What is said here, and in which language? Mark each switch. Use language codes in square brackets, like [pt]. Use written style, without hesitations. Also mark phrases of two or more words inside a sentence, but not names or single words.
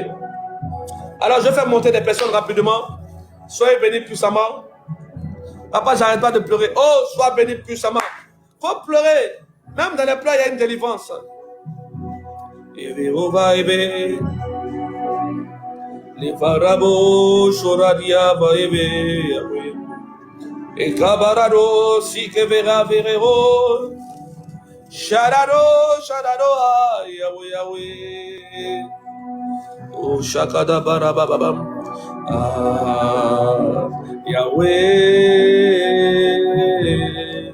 [fr] Alors je vais faire monter des personnes rapidement. Soyez bénis puissamment. Papa, j'arrête pas de pleurer. Oh, sois béni puissamment. Faut pleurer. Même dans les pleurs, il y a une délivrance. Les farabo, choradia, baébé. Et cabarado, si que verra, verrero. Sharado, Yahweh, Yahweh. Oh, Shakada Barababam. Yahweh.